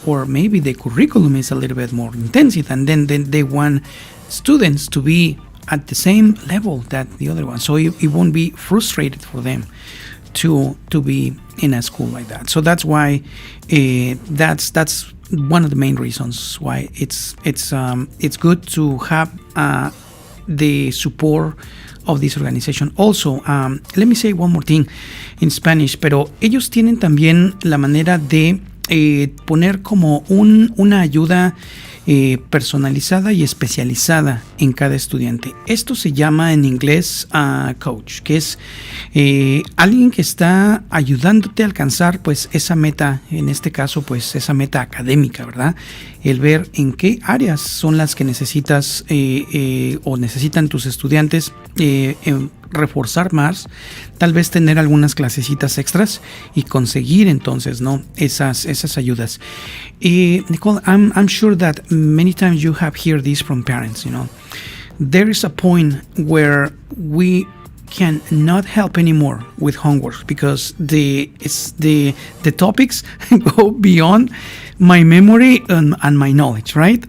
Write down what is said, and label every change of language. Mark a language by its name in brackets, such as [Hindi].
[English] Or maybe the curriculum is a little bit more intensive, and then they want students to be at the same level that the other one, so it won't be frustrated for them to be in a school like that. So that's why that's one of the main reasons why it's good to have the support of this organization. Also, let me say one more thing in Spanish, [Spanish] pero ellos tienen también la manera de poner como una ayuda personalizada y especializada en cada estudiante. Esto se llama en inglés coach, que es alguien que está ayudándote a alcanzar pues esa meta, en este caso pues esa meta académica, ¿verdad? El ver en qué áreas son las que necesitas o necesitan tus estudiantes reforzar más, tal vez tener algunas clasecitas extras y conseguir entonces, ¿no? Esas ayudas. [English] Nicole, I'm sure that many times you have heard this from parents, There is a point where we can not help anymore with homework because the topics go beyond my memory and my knowledge, right?